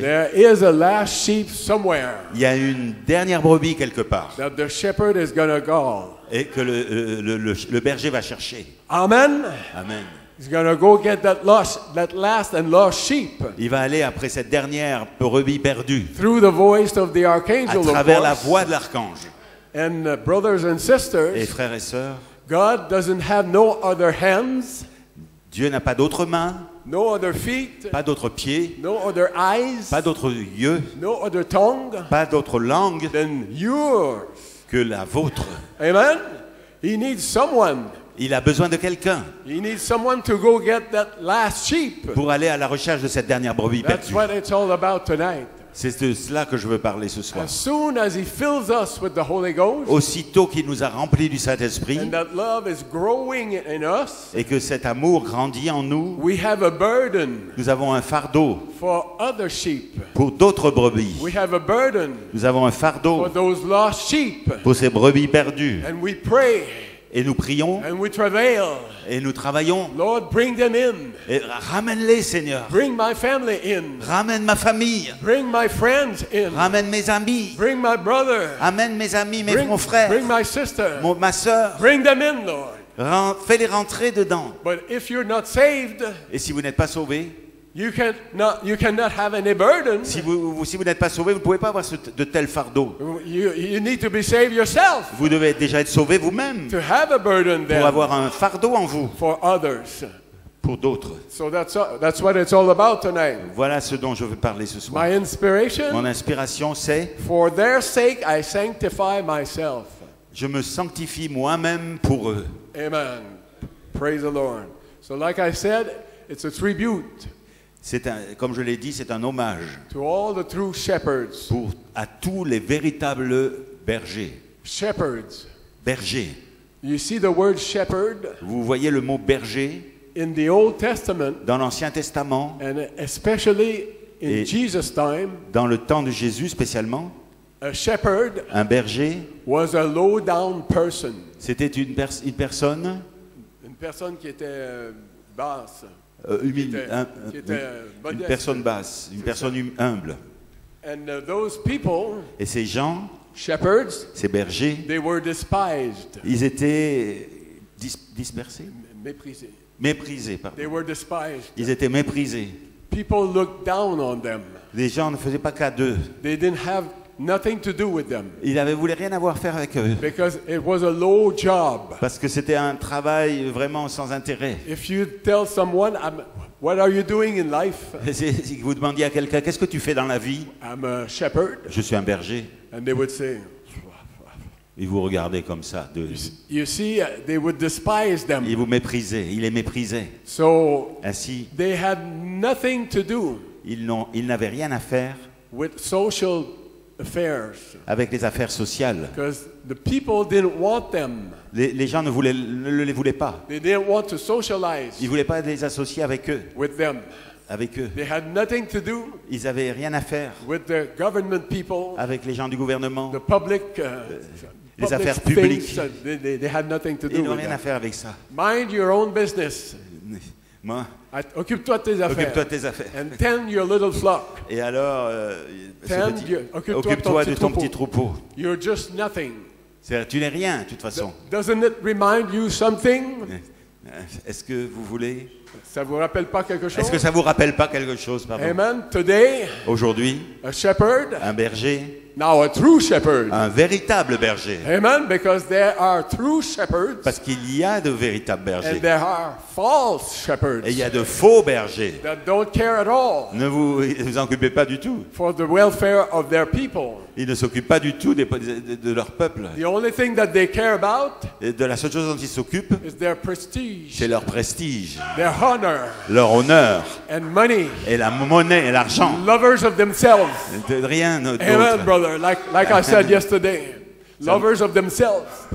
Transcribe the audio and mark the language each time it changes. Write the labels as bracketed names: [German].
[English] there is a last sheep somewhere [French] Il y a une dernière brebis quelque part [English] that the shepherd is going to call. [French] et que le berger va chercher. [English] Amen. Amen. He's going to go get that last and lost sheep [French] Il va aller après cette dernière brebis perdue [English] through the voice of the [French] à [English] archangel, of [French] travers la [English] course. [French] voix de l'archange. [English] And brothers and [French] Et [English] sisters, [French] frères et sœurs, [English] God doesn't have no other hands, [French] Dieu n'a pas d'autres mains, [English] no other feet, [French] pas d'autres pieds, [English] no other eyes, [French] pas d'autres yeux, [English] no other tongue [French] pas d'autre langue [English] than yours. [French] que la vôtre. [English] Amen. He needs someone. [French] Il a besoin de quelqu'un [English] He needs someone to go get that last sheep. [French] pour aller à la recherche de cette dernière brebis [English] That's [French] perdue. [English] what it's all about tonight. [French] C'est de cela que je veux parler ce soir. [English] As soon as He fills us with the Holy Ghost, [French] Aussitôt qu'il nous a remplis du Saint-Esprit [English] and that love is growing in us, [French] et que cet amour grandit en nous, [English] we have a burden [French] nous avons un fardeau [English] for other sheep. [French] pour d'autres brebis. [English] We have a burden [French] Nous avons un [English] for [French] fardeau [English] those lost sheep. [French] pour ces brebis perdues. [English] And we pray [French] Et nous prions [English] and we travail. [French] et nous travaillons. [English] Lord, bring them in. [French] Et ramène-les, Seigneur. [English] Bring my family in. [French] Ramène ma famille. [English] Bring my friends in. [French] Ramène mes amis. [English] Bring my brother. [French] Amène mes amis, mon [English] Bring [French] frère, [English] my sister. [French] ma soeur. [English] Bring them in, Lord. [French] Fais-les rentrer dedans. [English] But if you're not saved, [French] Et si vous n'êtes pas sauvés, [English] you cannot have any burden. [French] si vous n'êtes pas sauvés, vous ne pouvez pas avoir de tels fardeaux. [English] You need to be saved yourself [French] Vous devez déjà être sauvés vous-même [English] to have a burden [French] pour [English] then [French] avoir un fardeau en vous [English] for others. [French] pour d'autres. [English] So that's what it's all about tonight. [French] Voilà ce dont je veux parler ce soir. [English] My inspiration, [French] Mon inspiration, c'est [English] for their sake I sanctify myself. [French] je me sanctifie moi-même pour eux. [English] Amen. Praise the Lord. So like I said, it's a tribute [French] Comme je l'ai dit, c'est un hommage [English] to all the true shepherds. [French] à tous les véritables bergers. [English] Shepherds. [French] Bergers. [English] You see the word shepherd [French] Vous voyez le mot berger [English] in the Old Testament, [French] dans l'Ancien Testament, [English] and especially in [French] Et- [English] Jesus' time, [French] dans le temps de Jésus spécialement. [English] a shepherd [French] Un berger, [English] was a low-down person. [French] c'était une personne Une personne qui était basse. humile, qui était une modeste. personne basse, une personne humble. [English] And those people, [French] Et ces gens, [English] shepherds, [French] ces bergers, [English] they were despised, [French] ils étaient dispersés, méprisés. méprisés. Pardon. [English] They were despised. [French] Ils étaient méprisés. [English] People looked down on them. [French] Les gens ne faisaient pas cas d'eux. [English] They didn't have nothing to do with them [French] Ils ne voulaient rien avoir à faire avec eux. [English] because it was a low job. [French] Parce que c'était un travail vraiment sans intérêt. [English] If you tell someone, what are you doing in life? [French] Si vous demandiez à quelqu'un, qu'est-ce que tu fais dans la vie? [English] I'm a shepherd. [French] Je suis un berger. [English] And they would say, [French] Ils vous regardaient comme ça. [English] you see, they would despise [French] Ils [English] them. [French] vous méprisaient. Ils les méprisaient. [English] So [French] Ainsi, [English] they had nothing to do [French] ils n'avaient rien à faire [English] with social affairs [French] avec les affaires sociales. [English] because the people didn't want them. [French] Les gens ne les voulaient pas. [English] They didn't want to socialize [French] Ils ne voulaient pas les associer avec eux. [English] with them. They had nothing to do [French] Ils n'avaient rien à faire [English] with the government people, [French] avec les gens du gouvernement. [English] the public, [French] les [English] public [French] affaires [English] things. [French] publiques. [English] They had nothing to [French] Ils [English] do [French] n'ont [English] with [French] rien à [English] that. [French] faire avec ça. [English] Mind your own business. [French] Moi, Occupe-toi de tes occupe-toi affaires. de tes affaires. [English] And tend your little flock. [French] Et alors, Occupe-toi occupe-toi de ton petit troupeau. [English] You're just nothing. [French] Tu n'es rien, de toute façon. [English] Doesn't it remind you something? [French] Est-ce que vous voulez... Ça vous rappelle pas quelque chose? Est-ce que ça vous rappelle pas quelque chose, pardon? [English] Amen. Today, [French] Aujourd'hui, [English] a shepherd, [French] un berger, [English] now a true shepherd. [French] un véritable berger. [English] Amen. Because there are true shepherds [French] Parce qu'il y a de véritables [English] and [French] bergers. [English] there are false shepherds [French] Et il y a de faux bergers. [English] that don't care at all [French] Ne vous en occupez pas du tout. [English] for the welfare of their people. [French] Ils ne s'occupent pas du tout de leur peuple. [English] The only thing that they care about [French] Et de la seule chose dont ils s'occupent, [English] is their prestige, [French] c'est leur prestige, [English] their honor, [French] leur honneur, [English] and money. [French] et la monnaie et l'argent. [English] Lovers of themselves. [French] De rien d'autre. [English] Amen, brother. Like I said yesterday, lovers of themselves.